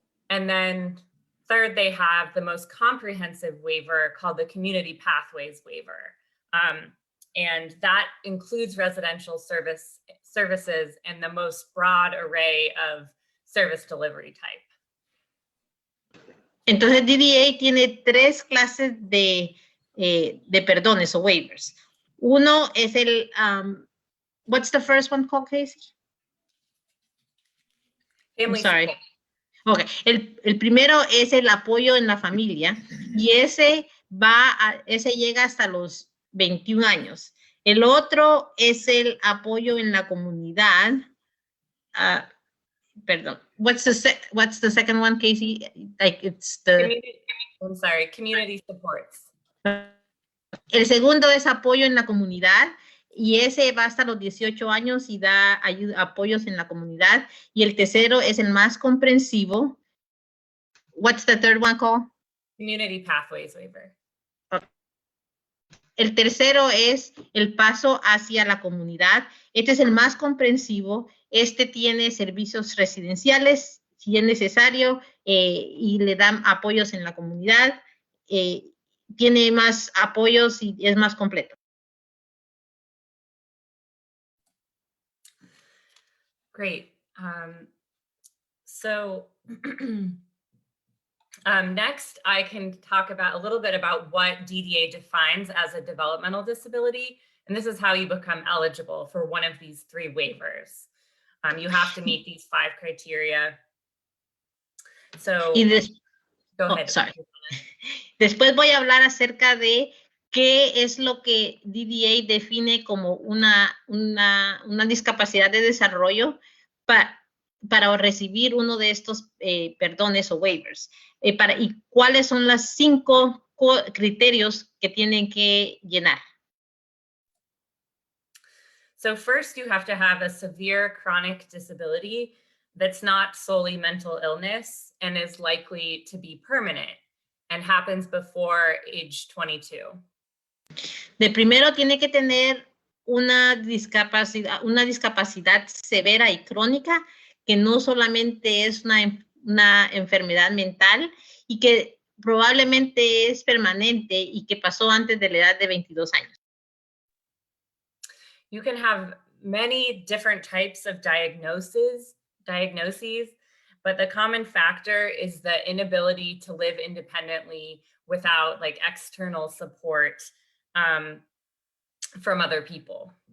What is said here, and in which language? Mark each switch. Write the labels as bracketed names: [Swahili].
[English] And then third, they have the most comprehensive waiver called the Community Pathways Waiver. And that includes residential services and the most broad array of service delivery type. [Spanish] Entonces, DDA tiene 3 clases de perdones o waivers. Uno es [English] what's the first one called, Casey? Family I'm sorry. support. Okay. [Spanish] El primero es el apoyo en la familia, y ese llega hasta los 21 años. El otro es el apoyo en la comunidad. Perdón. [English] What's the second one, Casey? Community supports. [Spanish] El segundo es apoyo en la comunidad, y ese va hasta los 18 años y da apoyos en la comunidad. Y el tercero es el más comprensivo. [English] What's the third one called? Community Pathways Waiver. [Spanish] El tercero es el paso hacia la comunidad. Este es el más comprensivo. Este tiene servicios residenciales, si es necesario, y le dan apoyos en la comunidad. Tiene más apoyos y es más completo. [English] Great. So next, I can talk about a little bit about what DDA defines as a developmental disability. And this is how you become eligible for one of these 3 waivers. You have to meet these 5 criteria. So go ahead. Sorry. [Spanish] Después voy a hablar acerca de qué es lo que DDA define como una discapacidad de desarrollo para recibir uno de estos perdones o waivers. Y cuáles son los 5 criterios que tienen que llenar. [English] So first, you have to have a severe chronic disability that's not solely mental illness and is likely to be permanent and happens before age 22. [Spanish] De primero tiene que tener una discapacidad severa y crónica que no solamente es una enfermedad mental y que probablemente es permanente y que pasó antes de la edad de 22 años. [English] You can have many different types of diagnoses, but the common factor is the inability to live independently without like external support from other people.